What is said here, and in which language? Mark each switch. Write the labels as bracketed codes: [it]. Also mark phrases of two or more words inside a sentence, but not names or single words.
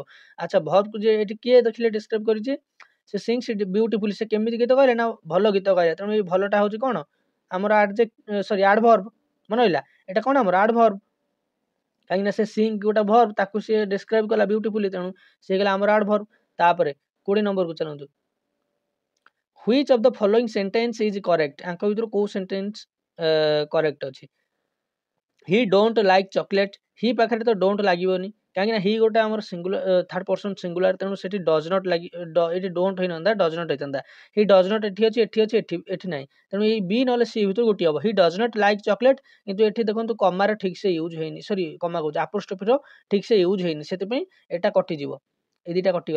[or] ଆଚ୍ଛା, ଭର୍ବକୁ ଯେ ଏଠି କିଏ ଦେଖିଲେ ଡେସ୍କ୍ରାଇବ୍ କରିଛି, [en] she sings beautifully, [or] ସେ କେମିତି ଗୀତ ଗାଇଲେ ନା ଭଲ ଗୀତ ଗାଇଲେ। ତେଣୁ ଏଇ ଭଲଟା ହେଉଛି କ'ଣ ଆମର ଆଡଭର୍ବ। ମନେ ରହିଲା, ଏଇଟା କ'ଣ ଆମର ଆଡଭର୍ବ, କାହିଁକିନା ସେ ସିଙ୍ଗ ଗୋଟେ ଭର୍ବ, ତାକୁ ସେ ଡେସ୍କ୍ରାଇବ୍ କଲା ବିୟୁଟିଫୁଲି, ତେଣୁ ସେ ହେଇଗଲା ଆମର ଆଡଭର୍ବ। ତାପରେ 20 ନମ୍ବରକୁ ଚାଲନ୍ତୁ। [en] Which of the following sentence is correct? [or] ଆଙ୍କ ଭିତରୁ କୋଉ [en] sentence correct [or] ଅଛି? [en] He don't like chocolate. [or] ହି ପାଖରେ ତ ଡୋଣ୍ଟ ଲାଗିବନି, କାହିଁକିନା ହି ଗୋଟେ ଆମର ସିଙ୍ଗୁଲାର [en] third person singular, [or] ତେଣୁ ସେଠି [en] does not [or] ଲାଗି, ଏଠି ଡୋଣ୍ଟ ହେଇନନ୍ତା, [en] does not [or] ହେଇଥାନ୍ତା। [en] he does not [or] ଏଠି ଅଛି, ଏଠି ଅଛି, ଏଠି ନାହିଁ। ତେଣୁ ଏଇ ବି ନହେଲେ ସି ଭିତରୁ ଗୋଟିଏ ହେବ। [en] he does not like chocolate, [or] କିନ୍ତୁ ଏଠି ଦେଖନ୍ତୁ କମାର ଠିକ୍ ସେ ୟୁଜ୍ ହେଇନି, ସରି କମା କହୁଛି ଆପୋଷ୍ଟ୍ରୋଫିର ଠିକ୍ ସେ ୟୁଜ୍ ହେଇନି, ସେଥିପାଇଁ ଏଇଟା କଟିଯିବ, ଏଇ ଦୁଇଟା କଟିଗଲା।